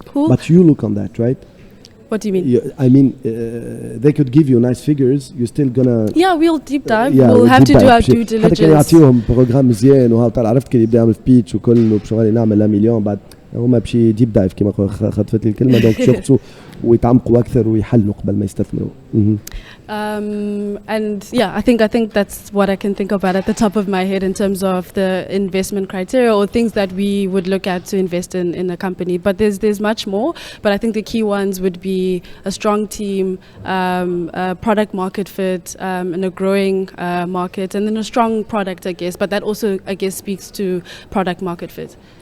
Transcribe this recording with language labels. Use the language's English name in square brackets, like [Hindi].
[English] But you look on that, right? What do you mean? I mean, they could give you nice figures. You're still gonna. Yeah, we'll deep dive. We'll have to do our due diligence. [Arabic] حتى كان يعطيهم بروجرام مزيان وهاو طلع عرفت كي يبدا يعمل في بيتش وكل وباش نعمل 1 مليون بعد هما بشي ديب دايف كما خطفت لي الكلمه دونك يشوفوا ويتعمقوا اكثر ويحلوا قبل ما يستثمروا. [English] And yeah, I think that's what I can think about at the top of my head in terms of the investment criteria or things that we would look at to invest in a company. But there's much more. But I think the key ones would be a strong team, product market fit, and a growing market, and then a strong product, I guess. But that also, I guess, speaks to product market fit.